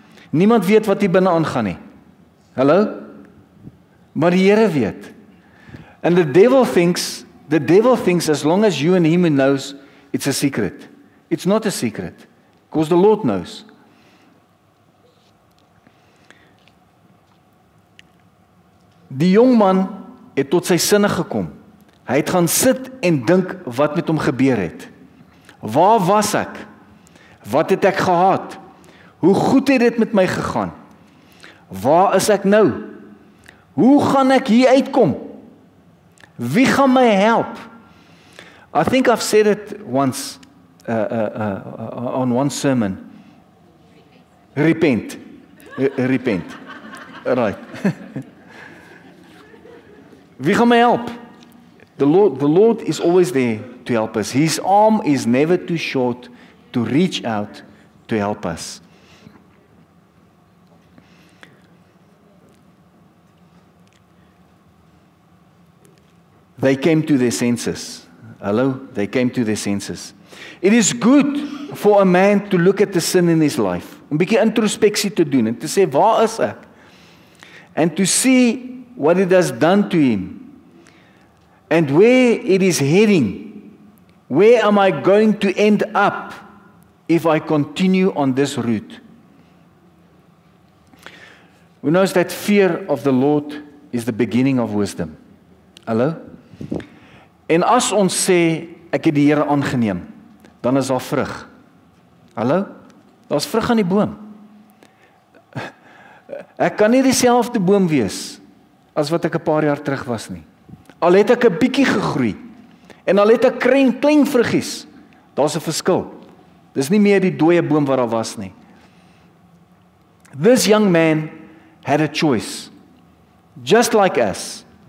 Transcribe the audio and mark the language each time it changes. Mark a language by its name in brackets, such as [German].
[Afrikaans] Niemand weet wat hier binne aangaan nie. Hallo? Maar die Here weet. [English] And the devil thinks as long as you and him knows, it's a secret. It's not a secret, because the Lord knows. [Afrikaans] Die jong man het tot sy sinne gekom. Hy het gaan sit en dink wat met hom gebeur het. Waar was ek? Wat het ek gehad? Hoe goed het dit met my gegaan? Waar is ek nou? Hoe gaan ek hier uitkom? Wie gaan my help? [English] I think I've said it once on one sermon. Repent. Repent. Right. [Afrikaans] Wie gaan my help? [English] The Lord is always there to help us. His arm is never too short to reach out to help us. They came to their senses. Hello? They came to their senses. It is good for a man to look at the sin in his life. [Afrikaans] 'n bietjie introspeksie te doen en te sê, waar is ek? [English] And to see what it has done to him. And where it is heading. Where am I going to end up if I continue on this route? We know that fear of the Lord is the beginning of wisdom. [Afrikaans] Hallo? En as ons sê, ek het die Here aangeneem, dan is daar vrug. Hallo? Daar's vrug aan die boom. Ek kan nie dieselfde boom wees as wat ek 'n paar jaar terug was nie. Al het ek 'n bietjie gegroei en al het ek klein vruggies, daar's 'n verskil. Dis nie meer die dooie boom wat daar was nie. [English] This young man had a choice, just like us.